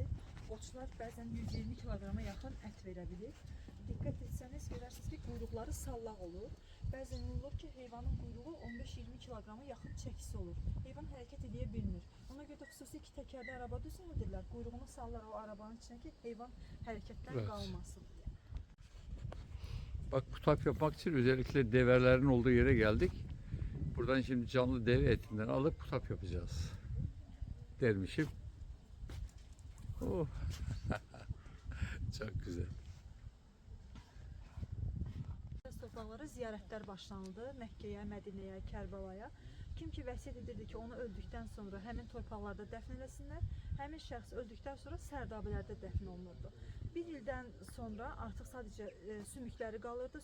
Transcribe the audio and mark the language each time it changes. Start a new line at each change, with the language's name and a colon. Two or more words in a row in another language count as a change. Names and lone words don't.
Azerbaijani: Qoçlar bəzən 120 kiloqrama yaxın ət verə bilir. Diqqət etsəniz görərsiniz ki, quyruqları sallaq olur. Bəzən olur ki, heyvanın quyruğu 15-20 kiloqrama yaxın çəkisi olur. Heyvan hərəkət edə bilmir. Ona görə də xüsusi 2 təkərli araba düzəldirlər. Quyruğunu sallar o arabanın içinə ki, heyvan hərəkətdən
Turkish: Evet.
Azerbaijani: qalmasın diye.
Turkish: Bak bu tap yapmak için özellikle develerin olduğu yere geldik. Buradan şimdi canlı deve etinden alıp putap yapacağız. Dermişim. Oh. Çok güzel.
Azerbaijani: Torpaqlara ziyarətlər başlanıldı. Məkkəyə, Mədinəyə, Kərbalaya. Kim ki vəsiyyət edirdi ki, onu öldükdən sonra həmin torpaqlarda dəfn eləsinlər, həmin şəxs öldükdən sonra Sərdabələrdə dəfn olunurdu. Bir ildən sonra artıq sadəcə sümükləri qalırdı.